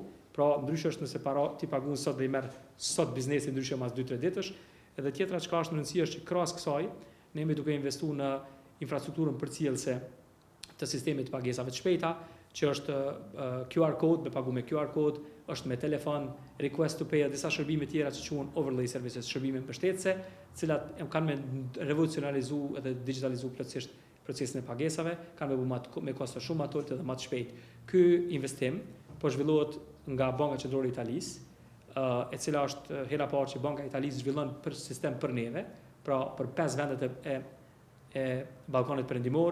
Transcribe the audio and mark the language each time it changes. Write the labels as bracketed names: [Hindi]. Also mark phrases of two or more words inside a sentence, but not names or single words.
[Albanian] Pra ndryshe është nëse ti paguën sot dhe i merr sot biznesi ndryshe mas 2-3 ditësh. Edhe tjetra çka është në rëndësi është që krahas kësaj ne jemi duke investuar në infrastrukturën përcjellëse të sistemit të pagesave të shpejta, që është [English] QR code, [Albanian] me pagu me [English] QR code, [Albanian] është me telefon, [English] request to pay, [Albanian] disa shërbime tjera që quhen [English] overlay services, [Albanian] shërbime mbështetëse, të cilat kanë me revolucionalizuar edhe digitalizuar plotësisht procesin e pagesave, kanë me kosto shumë më të ulët dhe më të shpejt. Ky investim po zhvillohet nga Banka Qendrore e Italisë, e cila është hera parë që Banka e Italisë zhvillon për sistem për neve, pra për 5 vendet e Ballkanit Perëndimor.